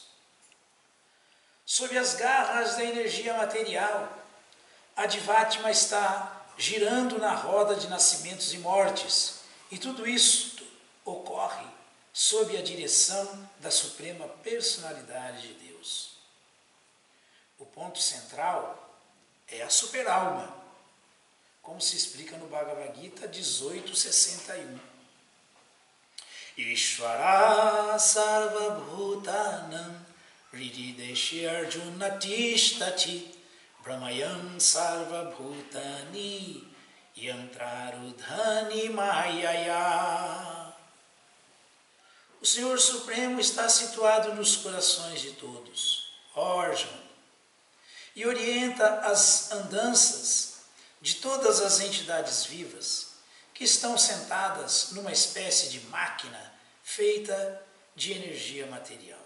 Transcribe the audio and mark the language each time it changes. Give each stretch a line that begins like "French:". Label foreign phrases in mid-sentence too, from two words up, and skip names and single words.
Portuguese: Sob as garras da energia material, a Divatma está girando na roda de nascimentos e mortes, e tudo isso ocorre sob a direção da Suprema Personalidade de Deus. O ponto central é a superalma, como se explica no Bhagavad Gita 18.61.
Sanskrit: ईश्वर सर्व भूतानाम् हृद्देशि अर्जुन तिष्ठति ब्रह्मयम् सर्व भूतानि यन्त्रारूढानि मायया.
Portuguese: O Senhor Supremo está situado nos corações de todos, ó Arjuna, e orienta as andanças de todas as entidades vivas que estão sentadas numa espécie de máquina feita de energia material.